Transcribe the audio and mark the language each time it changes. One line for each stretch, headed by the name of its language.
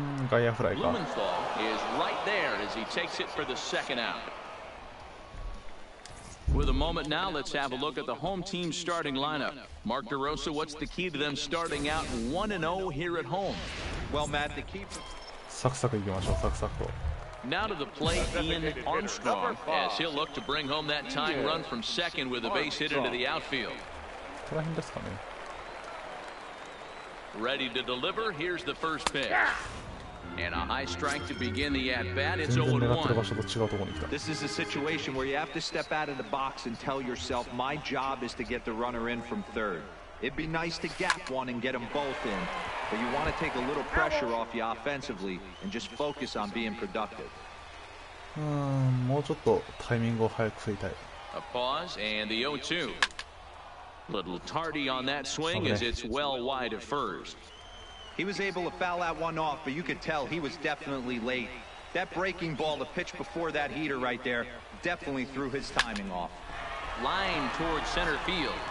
Japanese: 外野フライか。
English: Blumenthal is right there as he takes it for the second out. With a moment now, let's have a look at the home team's starting lineup. Mark DeRosa, what's the key to them starting out 1-0 here at home? Well, Matt, the key.
Japanese: サクサクいきましょう、サクサクと。
English: Now to the plate, Ian Armstrong, as he'll look to bring home that tying run from second with a base hit into the outfield.
Japanese: この辺ですかね。
English: Ready to deliver. Here's the first pitch. And a high strike to begin the at-bat. It's
Japanese: 全然狙ってる場
English: 0-1.
Japanese: 所と違うところに来た。
English: This is a situation where you have to step out of the box and tell yourself, my job is to get the runner in from third. It'd be nice to gap one and get them both in, but you want to take a little pressure off you offensively and just focus on being productive.
Japanese: もうちょっとタイミングを早く振りたい。
English: A pause and the 0-2. Little tardy on that swing as it's well wide of first. He was able to foul that one off, but you could tell he was definitely late. That breaking ball, the pitch before that heater right there, definitely threw his timing off. Line towards center field.